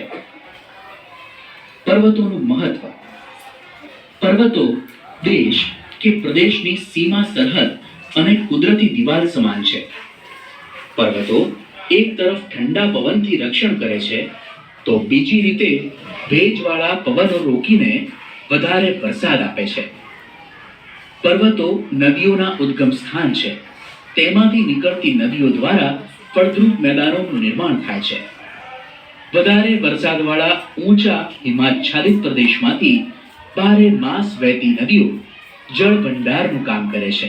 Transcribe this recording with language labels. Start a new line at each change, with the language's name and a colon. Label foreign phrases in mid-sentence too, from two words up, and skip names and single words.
Gujarati: પર્વતોનું મહત્વ। પર્વતો દેશ કે પ્રદેશની સીમા સરહદ અને કુદરતી દીવાલ સમાન છે। પર્વતો એક તરફ ઠંડા પવનથી રક્ષણ કરે છે તો બીજી રીતે ભેજવાળા પવનો રોકીને વધારે વરસાદ આપે છે। પર્વતો નદીઓના ઉદ્ગમ સ્થાન છે। તેમાંથી નીકળતી નદીઓ દ્વારા ફળદ્રુપ મેદાનોનું નિર્માણ થાય છે। વધારે વરસાદવાળા ઊંચા હિમાચ્છાદિત પ્રદેશમાંથી બારે માસ વહેતી નદીઓ જળ ભંડારનું કામ કરે છે।